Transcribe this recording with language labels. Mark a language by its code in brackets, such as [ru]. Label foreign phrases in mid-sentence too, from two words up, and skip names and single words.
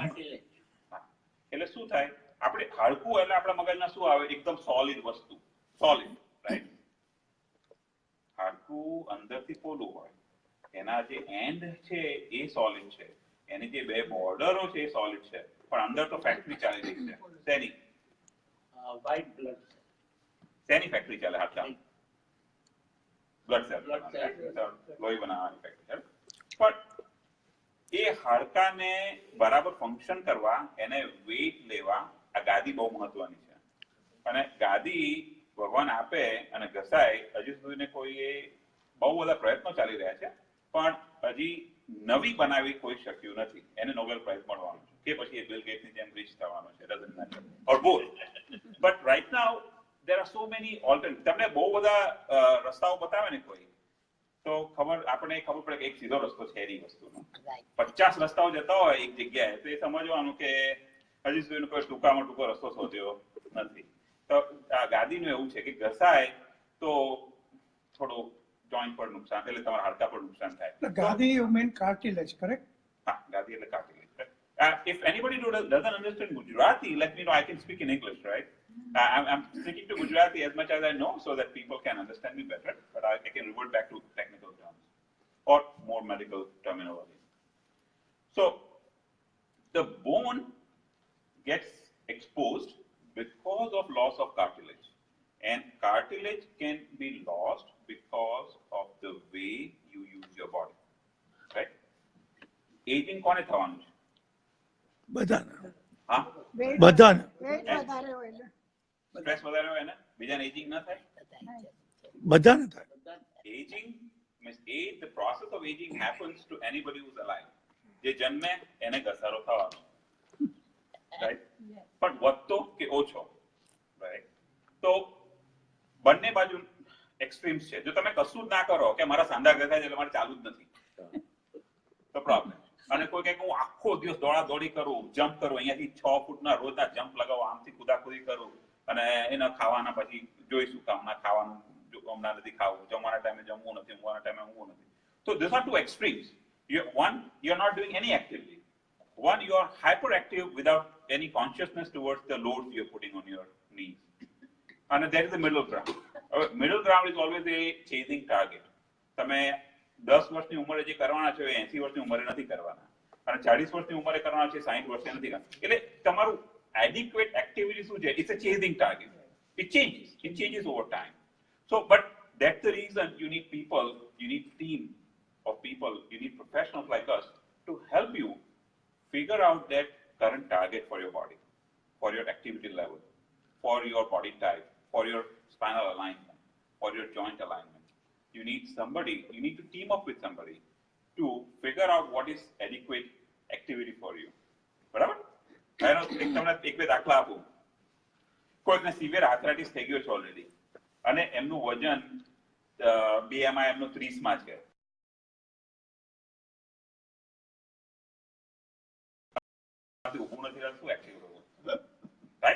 [gu] એટલે શું થાય? આપણે હાડકું એટલે આપણા મગજમાં શું આવે? એકદમ સોલિડ વસ્તુ, સોલિડ, રાઈટ? હાડકું અંદરથી પોલું હોય, એના જે એન્ડ છે એ સોલિડ છે, એની જે બે બોર્ડરો છે એ સોલિડ છે, પણ અંદર તો ફેક્ટરી ચાલી રહી છે. શેની? [en] white blood [gu] શેની ફેક્ટરી ચાલે? હાડકા, બ્લડ સેલ, લોહી બનાવવાની ફેક્ટરી. પણ એ હાડકાને બરાબર ફંક્શન કરવા, એને વેઇટ લેવા, આ ગાદી બહુ મહત્વની છે. અને ગાદી ભગવાન આપે અને ઘસાય, હજી સુધીને કોઈએ બહુ બધા પ્રયત્નો ચાલી રહ્યા છે, પણ હજી નવી બનાવી કોઈ શક્યું નથી. એને નોબેલ પ્રાઇઝ મળવાનો છે કે પછી એ બિલ ગેટ્સની જેમ રીચ થવાનો છે, [en] doesn't matter, or both. but right now there are so many alternatives. [gu] તમને બહુ બધા રસ્તાઓ બતાવે ને કોઈ, તો આપણને ખબર પડે કે એક સીધો રસ્તો છે એની વસ્તુનો. 50 રસ્તાઓ જતા હોય એક જગ્યાએ, તો એ સમજવાનું કે હજી સુધી કોઈ ટૂંકામાં ટૂંકો રસ્તો શોધ્યો નથી. તો આ ગાદીનું એવું છે કે ઘસાય તો થોડું જોઈન્ટ પર નુકસાન, એટલે તમારા હાડકા પર નુકસાન થાય. [en] ગાદી you mean cartilage, correct? [gu] હા, ગાદી એટલે cartilage. [en] If anybody doesn't understand Gujarati, let me know. I can speak in English, right? I'm sticking to Gujarati as much as I know so that people can understand me better, but I can revert back to technical terms or more medical terminology. So, the bone gets exposed because of loss of cartilage, and cartilage can be lost because of the way you use your body, right? [gu] Aging કોને થવાનું છે? બધાને. હા, બધાને. સ્ટ્રેસ વધારે હોય ને, બીજાને એજિંગ ના થાય? બધાને થાય. [en] Aging means the process of aging happens to anybody who's alive. [gu] જે જન્મે એને ઘસારો થવાનો, રાઈટ? પણ વધતો કે ઓછો, રાઈટ? તો બંને બાજુ એક્સ્ટ્રીમ્સ છે. જો તમે કશું જ ના કરો કે મારા સાંધા ઘસાય એટલે મારે ચાલુ જ નથી, તો પ્રોબ્લેમ. અને કોઈ કહે કે હું આખો દિવસ દોડાદોડી કરું, જમ્પ કરું, અહીંયાથી 6 ફૂટના રોજના જમ્પ લગાવો, આમથી કુદાકુદી કરું, અને એના ખાવાના પછી જોઈશું કે હમણાં ખાવાનું હમણાં નથી ખાવું, જમવાના ટાઈમે જમવું નથી, ઊંઘવાના ટાઈમે ઊંઘવું નથી. [en] So these are two extremes. One, you're not doing any activity. One, you are hyperactive without any consciousness towards the loads you're putting on your knees. And there is the middle ground. Middle ground is always a chasing target. [gu] તમે 10 વર્ષની ઉંમરે જે કરવાના છો એ 80 વર્ષની ઉંમરે નથી કરવાના, અને 40 વર્ષની ઉંમરે કરવાના છે 60 વર્ષે નથી કરવાના. એટલે તમારું [en] adequate activity [gu] શું છે? [en] It's a chasing target. It changes over time. So, but that's the reason you need people, you need team of people, you need professionals like us to help you figure out that current target for your body, for your activity level, for your body type, for your spinal alignment, for your joint alignment. You need somebody, you need to team up with somebody to figure out what is adequate activity for you. [gu] બરાબર? તમને એક બે દાખલા આપું. કોઈકને [en] severe arthritis [gu] થઈ ગયો છે ઓલરેડી, અને એમનું વજન BMI એમનું 30 માં છે. ઊભું નથી રહેતું, શું એક્ટિવ રહેવું, રાઈટ?